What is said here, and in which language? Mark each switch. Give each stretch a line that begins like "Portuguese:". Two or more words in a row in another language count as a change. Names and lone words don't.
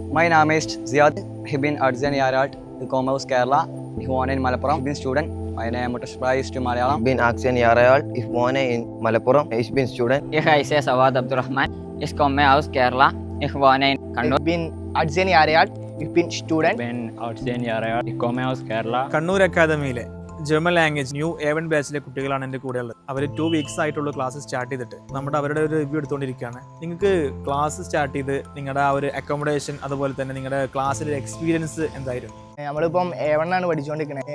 English: My name is Ziad.
German: Ich bin 18 Jahre alt. Ich komme aus Kerala. Ich wohne in Malappuram. Ich bin Student. Meine Muttersprache ist Malayalam. Ich bin 18 Jahre alt. Ich wohne in Malappuram. Ich bin Student. Ich heiße Sawad Abdurrahman. Ich komme aus Kerala. Ich wohne in Kannur. Ich bin 18 Jahre alt. Ich bin Student. Ich bin 18 Jahre alt. Ich komme aus Kerala.
Malayalam: കണ്ണൂർ അക്കാദമിയിലെ
English: German language new
Malayalam: A1 ബാച്ചിലെ കുട്ടികളാണ് എൻ്റെ കൂടെയുള്ളത്. അവർ 2 വീക്സ് ആയിട്ടുള്ള
English: class start
Malayalam: ചെയ്തിട്ട് അവരുടെ ഒരു റിവ്യൂ എടുത്തുകൊണ്ടിരിക്കുകയാണ്. നിങ്ങൾക്ക്
English: class start
Malayalam: ചെയ്ത് നിങ്ങളുടെ ആ ഒരു അക്കോമഡേഷൻ അതുപോലെ തന്നെ നിങ്ങളുടെ ക്ലാസ്സിലെ എക്സ്പീരിയൻസ് എന്തായിരുന്നു? നമ്മളിപ്പം A1 ആണ് പഠിച്ചുകൊണ്ടിരിക്കുന്നത്.